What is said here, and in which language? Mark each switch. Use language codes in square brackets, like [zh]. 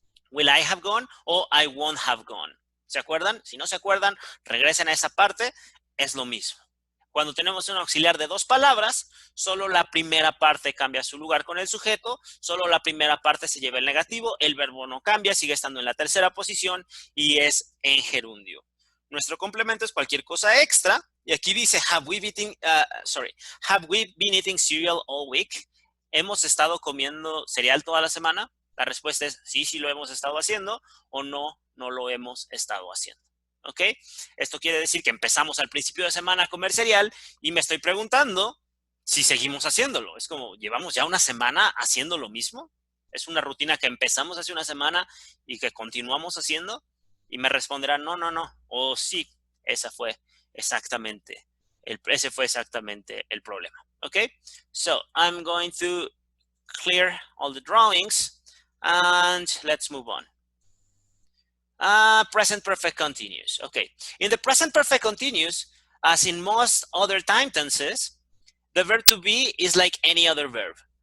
[en] Will I have gone o I won't have gone. [es] ¿Se acuerdan? Si no se acuerdan, regresen a esa parte, es lo mismo. Cuando tenemos un auxiliar de dos palabras, solo la primera parte cambia su lugar con el sujeto, solo la primera parte se lleva el negativo, el verbo no cambia, sigue estando en la tercera posición y es en gerundio. Nuestro complemento es cualquier cosa extra y aquí dice [en] have we been eating cereal all week? [es] ¿Hemos estado comiendo cereal toda la semana? La respuesta es sí, sí lo hemos estado haciendo o no, no lo hemos estado haciendo. ¿Ok? Esto quiere decir que empezamos al principio de semana a comer cereal y me estoy preguntando si seguimos haciéndolo. Es como, ¿llevamos ya una semana haciendo lo mismo? ¿Es una rutina que empezamos hace una semana y que continuamos haciendo? Y me responderán, no, no, no. O sí, ese fue exactamente el problema. ¿Ok? [en] So, I'm going to clear all the drawings and let's move on. Present perfect continuous. Okay. In the present perfect continuous, as in most other time tenses, the verb to be is like any other verb.